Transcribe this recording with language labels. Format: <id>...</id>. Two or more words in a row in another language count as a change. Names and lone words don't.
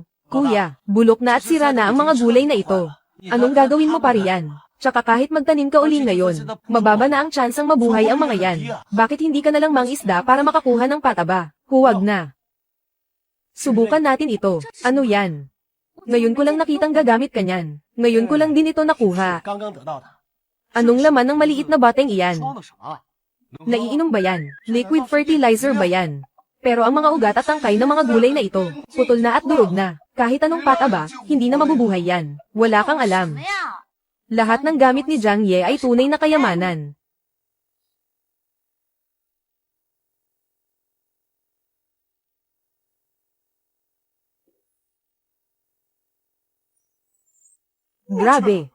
<tl>Kuya, bulok na at sira na ang mga gulay na ito. Anong gagawin mo pa riyan? Tsaka kahit magtanim ka uli ngayon, mababa na ang tsansang mabuhay ang mga yan. Bakit hindi ka nalang mangisda para makakuha ng pataba? Huwag na. Subukan natin ito. Ano yan? Ngayon ko lang nakitang gagamit ka niyan. Ngayon ko lang din ito nakuha.</tl> <zh>刚刚得到的，</zh> <tl>Anong laman ng maliit na bateng iyan?</tl> <zh>装的什么？</zh> <tl>Naiinom ba yan?</tl> <en>Liquid fertilizer</en> <tl>ba yan? Pero ang mga ugat at tangkay ng mga gulay na ito, putol na at durog na. Kahit anong pataba, hindi na mabubuhay yan. Wala kang alam. Lahat ng gamit ni Jiang Ye ay tunay na kayamanan. Grabe.</tl>